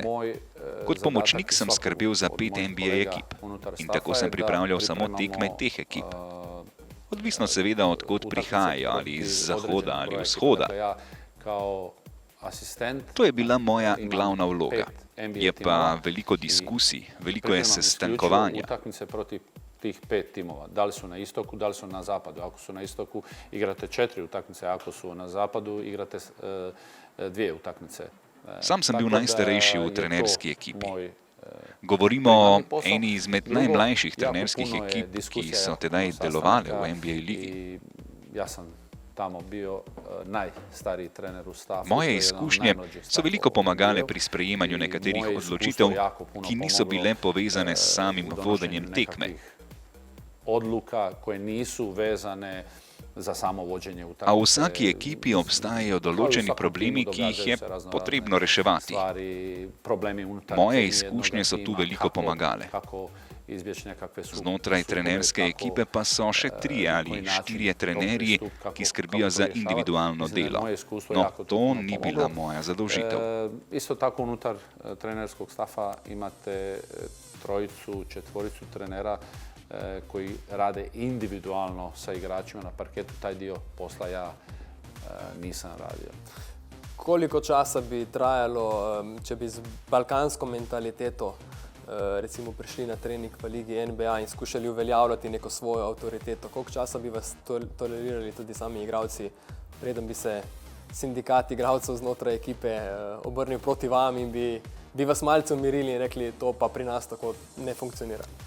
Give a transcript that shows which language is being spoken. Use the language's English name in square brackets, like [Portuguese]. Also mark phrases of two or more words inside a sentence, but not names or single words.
[Slovenian] Kot pomočnik sem skrbel za 5 NBA ekip in tako sem pripravljal samo tekme teh ekip. Odvisno seveda, odkot prihajajo, ali iz zahoda ali vzhoda. To je bila moja glavna vloga. Je pa veliko diskusij, veliko je sestankovanja. [Bosnian] tih 5 timova. Da li su na istoku, da li su na zapadu. Ako su na istoku, igrate 4 utakmice, ako su na zapadu, igrate 2 utakmice. [Slovenian] Sam sem bil najstarejši v trenerski ekipi. Govorimo o eni izmed najmlajših trenerskih ekip, ki so tedaj delovale v NBA ligi. [Bosnian] Ja sam tamo bio najstariji trener u stafu. [Slovenian] Moje izkušnje so veliko pomagale pri sprejemanju nekaterih odločitev, ki niso bile povezane s samim vodenjem tekme. [Bosnian] Odluka koje nisu vezane za samo vođenje utakmice. [Slovenian] A v vsaki ekipi obstajajo določeni problemi, ki jih je potrebno reševati. Moje izkušnje so tu veliko pomagale. Znotraj trenerske ekipe pa so še 3 ali 4 trenerji, ki skrbijo za individualno delo. No, to ni bila moja zadolžitev. [Bosnian] Isto tako unutar trenerskog stafa imate 3, 4 trenera koji rade individualno sa igračima na parketu. Taj dio posla ja nisam radio. [Slovenian] Koliko časa bi trajalo, če bi z balkansko mentaliteto recimo prišli na trening v ligi NBA in skušali uveljavljati neko svojo avtoriteto? Koliko časa bi vas tolerirali tudi sami igralci, preden bi se sindikat igralcev znotraj ekipe obrnil proti vam in bi vas malce umirili in rekli, to pa pri nas tako ne funkcionira?